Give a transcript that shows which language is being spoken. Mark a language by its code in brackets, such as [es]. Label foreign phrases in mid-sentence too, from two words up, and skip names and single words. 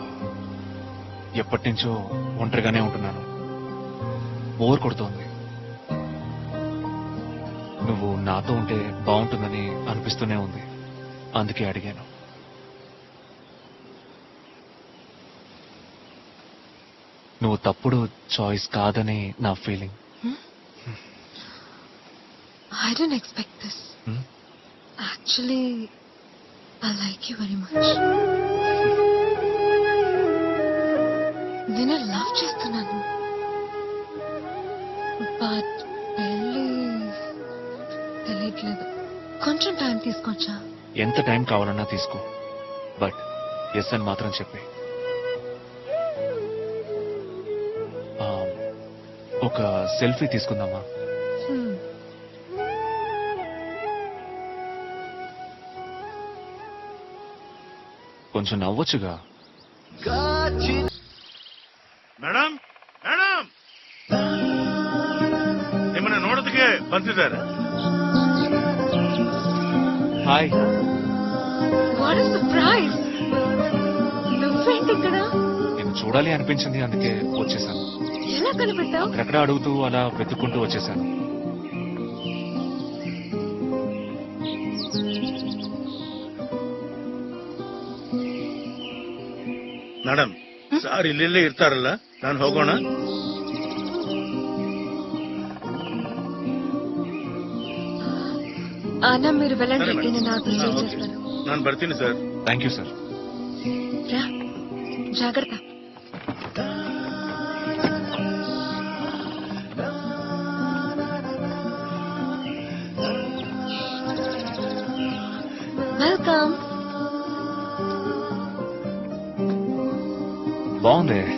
[te] ఎప్పటి నుంచో ఒంటరిగానే ఉంటున్నాను. బోర్ కొడుతోంది. నువ్వు నాతో ఉంటే బాగుంటుందని అనిపిస్తూనే ఉంది. అందుకే అడిగాను. నువ్వు తప్పుడు చాయిస్ కాదని నా ఫీలింగ్. [en] I didn't expect this. Actually, I like you very much. [te] నేను లవ్ చేస్తున్నాను. బట్ పెళ్ళి తెలియట్లేదు. కొంచెం టైం తీసుకోవచ్చా? ఎంత టైం కావాలన్నా తీసుకో. [en] but yes [te] అని మాత్రం చెప్పే. ఒక సెల్ఫీ తీసుకుందామా? కొంచెం నవ్వొచ్చుగా. [kn] ಮೇಡಮ್ ಮೇಡಮ್ ನಿಮ್ಮನ್ನ ನೋಡೋದಕ್ಕೆ ಬಂದಿದ್ದಾರೆ. [te] హాయ్. [en] what is surprise? [te] నువ్వేంటి ఇక్కడ? నేను చూడాలి అనిపించింది, అందుకే వచ్చేసాను. ఎలా కనిపెట్టావు? ఎక్కడ అడుగుతూ అలా వెతుక్కుంటూ వచ్చేసాను. [kn] ಮೇಡಮ್ ಸಾರ್ ಇಲ್ಲೆಲ್ಲೇ ಇರ್ತಾರಲ್ಲ, ನಾನು ಹೋಗೋಣ? [te] అన్న మీరు వెళ్ళండి, నేను నాతో చేస్తాను. [kn] ನಾನು ಬರ್ತೀನಿ ಸರ್. [en] thank you sir. [te] రా, జాగ్రత్త. వెల్కమ్. బాగుంది.